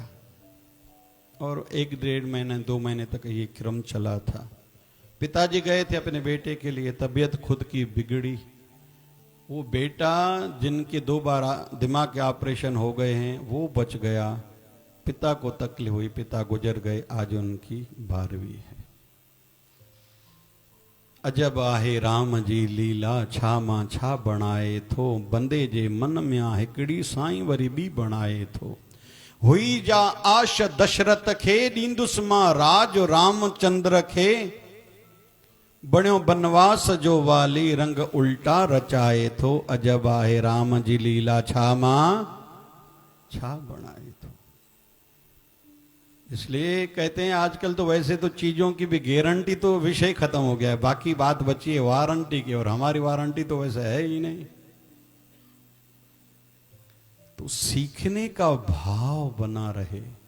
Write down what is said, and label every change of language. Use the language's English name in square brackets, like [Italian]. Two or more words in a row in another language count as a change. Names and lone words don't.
[Hindi] और 1-1.5 महीने 2 महीने तक ये क्रम चला था। पिताजी गए थे अपने बेटे के लिए, तबीयत खुद की बिगड़ी। वो बेटा जिनके 2 बार दिमाग के ऑपरेशन हो गए हैं, वो बच गया। पिता को तकलीफ हुई, पिता गुजर गए। आज उनकी 12वीं है। [Sindhi] अजब आहे राम जी लीला, छा मां छा बणाए थो, बंदे जे मन में हिकड़ी साईं वरी बी बणाए थो। हुई जा आश दशरथ खे, ॾींदुसि मां राज रामचंद्र खे, बणियो बनवास जो वाली, रंग उल्टा रचाए थो। अजब आहे राम जी लीला, छा मां छा बणाए थो। [Hindi] इसलिए कहते हैं आजकल तो वैसे तो चीजों की भी गारंटी तो विषय खत्म हो गया है, बाकी बात बची है वारंटी की, और हमारी वारंटी तो वैसे है ही नहीं। तो सीखने का भाव बना रहे।